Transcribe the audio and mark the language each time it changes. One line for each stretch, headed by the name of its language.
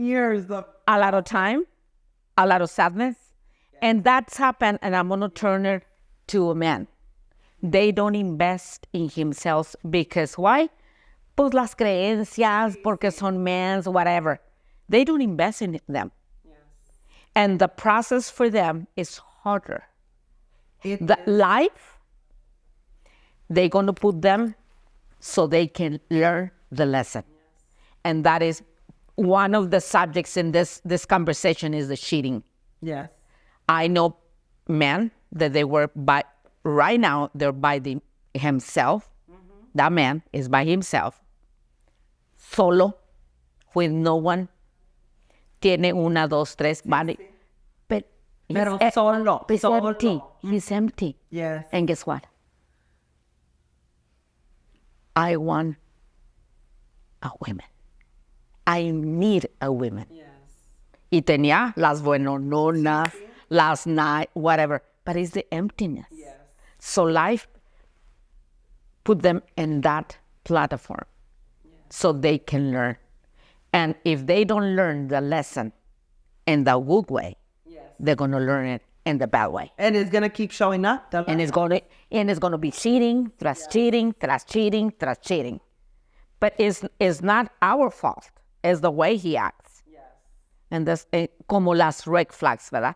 English: Years of a lot of time, a lot of sadness. Yes. And that's happened, and I'm going to turn it to a man. They don't invest in themselves because why?
Spanish: Pues las creencias, porque son men, whatever.
English: They don't invest in them. Yes. And the process for them is harder. Life, they're going to put them so they can learn the lesson. Yes. And that is one of the subjects in this conversation is the cheating. Yes. I know men that they were right now, they're by himself. Mm-hmm. That man is by himself, solo, with no one.
Spanish: Tiene una, dos, tres, vale. Pero solo.
English: Empty. He's empty. Yes. And guess what? I want a woman. I need a woman. Yes.
Spanish: Y tenía las buenononas,
English: last night, whatever. But it's the emptiness. Yes. So life put them in that platform so they can learn. And if they don't learn the lesson in the good way, they're going to learn it in the bad way. And it's going to keep showing up. And it's going to be cheating,
Spanish: tras cheating, tras cheating,
English: tras cheating. But it's not our fault. It's the way he acts. Yes. And that's
Spanish: como las red flags, ¿verdad?